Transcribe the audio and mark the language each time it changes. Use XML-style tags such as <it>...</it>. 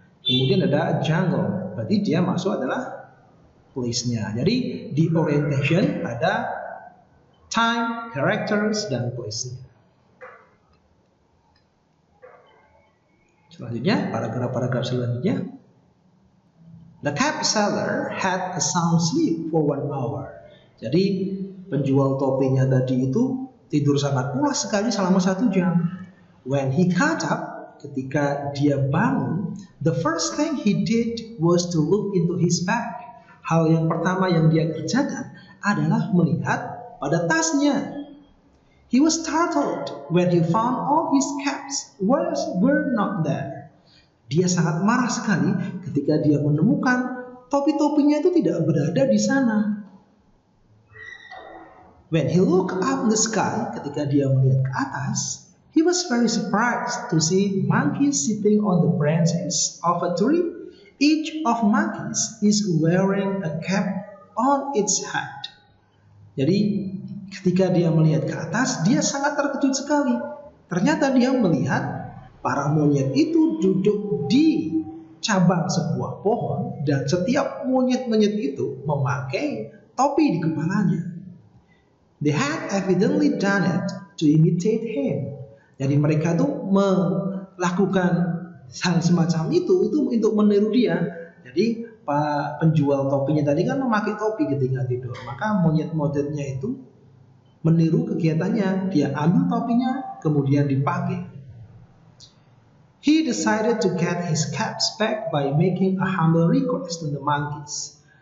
<id>Kemudian ada jungle, berarti dia masuk adalah place-nya. Jadi di orientation ada time, characters, dan place-nya. Selanjutnya, paragraf selanjutnya.</id> <en>The cab seller had a sound sleep for 1 hour.</en> <id>Jadi penjual topinya tadi itu tidur sangat pulas sekali selama 1 jam.</id> <en>When he got up,</en> <id>ketika dia bangun,</id> <en>the first thing he did was to look into his bag.</en> <id>Hal yang pertama yang dia kerjakan adalah melihat pada tasnya.</id> <en>He was startled when he found all his caps were not there.</en> <id>Dia sangat marah sekali ketika dia menemukan topi-topinya itu tidak berada di sana.</id> <en>When he looked up in the sky,</en> <id>ketika dia melihat ke atas,</id> <en>he was very surprised to see monkeys sitting on the branches of a tree. Each of monkeys is wearing a cap on its head.</en> <id>Jadi ketika dia melihat ke atas, dia sangat terkejut sekali. Ternyata dia melihat para monyet itu duduk di cabang sebuah pohon dan setiap monyet-monyet itu memakai topi di kepalanya.</id> <en>They had evidently done it to imitate him.</en> <id>Jadi mereka tuh melakukan hal semacam itu untuk meniru dia. Jadi Pak penjual topinya tadi kan memakai topi ketika tidur, maka monyet-monyetnya itu meniru kegiatannya. Dia ambil topinya kemudian dipakai.</id> <en>He decided to get his caps back by making a humble request to the monkeys.</en>